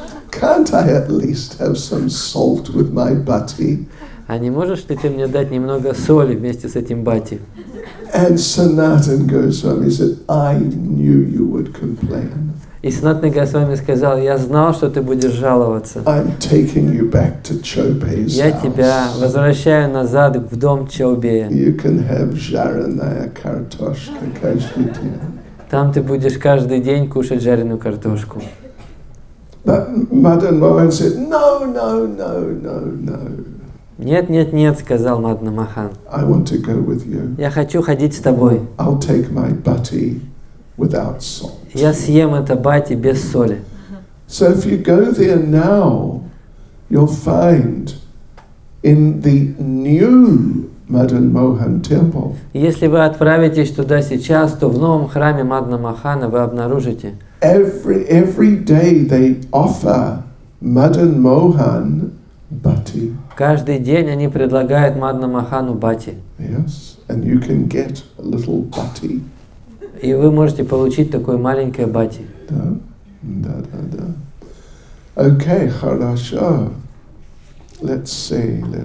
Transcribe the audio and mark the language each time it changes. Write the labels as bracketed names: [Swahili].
[English] Can't I at least have some salt with my bati? [Russian] А не можешь ли ты мне дать немного соли вместе с этим бати? [English] And Sanatana Goswami said, I knew you would complain. [Russian] И Санатана Госвами сказал: я знал, что ты будешь жаловаться. [English] I'm taking you back to Chobe's [Russian] Я тебя [English] house. [Russian] возвращаю назад в дом Чаубея. [English] You can have [Russian] жареная картошка каждый день. Там ты будешь каждый день кушать жареную картошку. [English] But Madan Mohan said, no, no, no, no, no. [Russian] Нет, нет, нет, сказал Мадана Мохан. [English] I want to go with you. [Russian] Я хочу ходить с тобой. [English] I'll take my bhati without salt. [Russian] Я съем это бати без соли. [English] So if you go there now, you'll find in the new Madan Mohan temple, [Russian] Если вы отправитесь туда сейчас, то в новом храме Мадана Мохана вы обнаружите, [English] every day they offer Madan Mohan bhati. [Russian] каждый день они предлагают Мадана Мохану бати. [English] Yes, and you can get a little bhati. [Russian] И вы можете получить такое маленькое бати. Da. [English] Okay, [Russian] хорошо. [English] Let's see.